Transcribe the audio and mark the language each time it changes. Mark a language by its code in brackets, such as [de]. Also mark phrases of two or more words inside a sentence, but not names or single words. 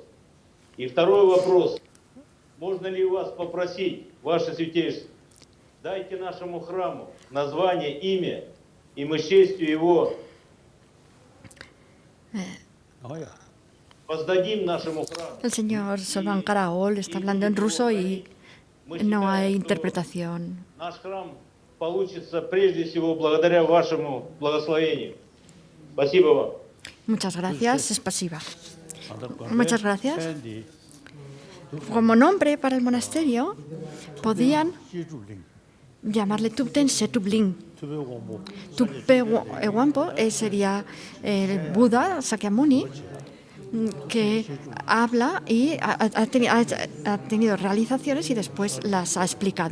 [ru] И второй вопрос. Можно ли у вас попросить, Ваше Святейшество, дайте нашему храму название, имя, и мы с честью его воздадим нашему храму. [es] El señor Solvan Karaol está hablando en ruso y no hay interpretación. [ru] Наш храм получится прежде всего благодаря вашему благословению. Спасибо вам. [es] Muchas gracias, es pasiva. Muchas gracias. Como nombre para el monasterio, podían llamarle Tupten Setubling. Tupe Wampo sería el Buda Sakyamuni, que habla y ha tenido realizaciones y después las ha explicado.